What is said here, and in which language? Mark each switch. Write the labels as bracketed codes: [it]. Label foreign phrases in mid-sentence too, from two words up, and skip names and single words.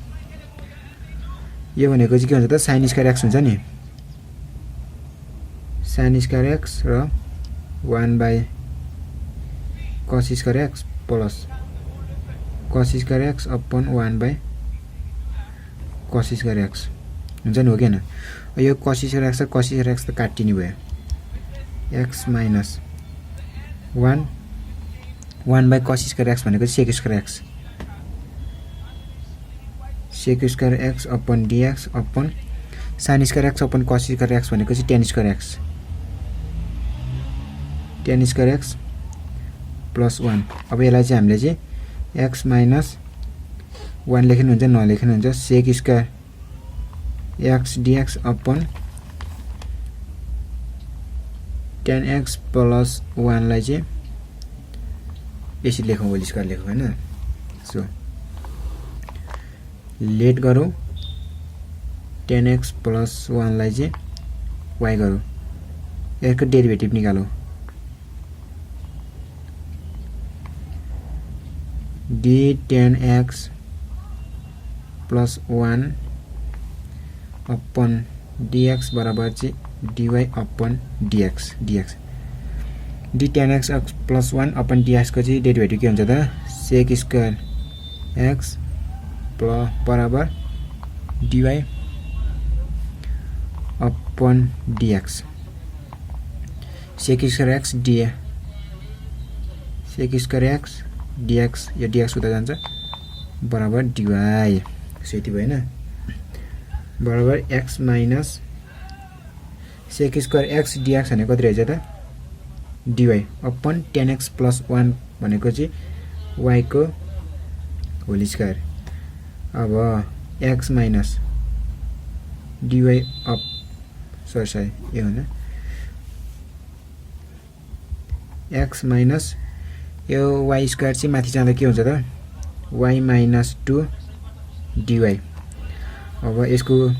[ne] यो भनेको चाहिँ के हुन्छ त sin स्क्वायर x हुन्छ नि sin स्क्वायर x र 1 बाइ cos स्क्वायर x प्लस cos स्क्वायर x अपन 1 बाइ cos स्क्वायर x हुन्छ नि हो कि हैन यो cos स्क्वायर x र cos स्क्वायर x त काटिने भयो x माइनस 1 1 बाइ cos स्क्वायर x भनेको sec स्क्वायर x sec स्क्वायर x अपन dx अपन sin स्क्वायर x अपन cos स्क्वायर x भनेको चाहिँ tan स्क्वायर x tan स्क्वायर x प्लस 1 अब यसलाई चाहिँ हामीले चाहिँ x माइनस 1 लेख्नु हुन्छ नलेख्नु हुन्छ sec स्क्वायर x dx अपन tan x प्लस 1 लाई चाहिँ यसरी लेखौँ [en] whole square [ne] लेखौँ हैन [en] so let [ne] गरौँ tan x प्लस 1 लाई चाहिँ y गरौँ यसको डेरिभेटिभ निकालौँ d tan x प्लस 1 अपन dx बराबर चाहिँ dy अपन dx d tan x प्लस 1 अपन dx को चाहिँ डेरिभेटिभ के हुन्छ त sec स्क्वायर x प्लस बराबर dy अपन dx sec स्क्वायर x sec स्क्वायर x dx यो dx उता जान्छ बराबर dy सो यति भयो हैन बराबर x माइनस sec स्क्वायर x dx भनेको कति रहेछ त dy अपन tan x प्लस 1 भनेको चाहिँ y को [en] whole square [ne] अब x माइनस dy अप सरी यो हैन x माइनस यो y स्क्वायर चाहिँ माथि जाँदा के हुन्छ त y माइनस 2 dy अब यसको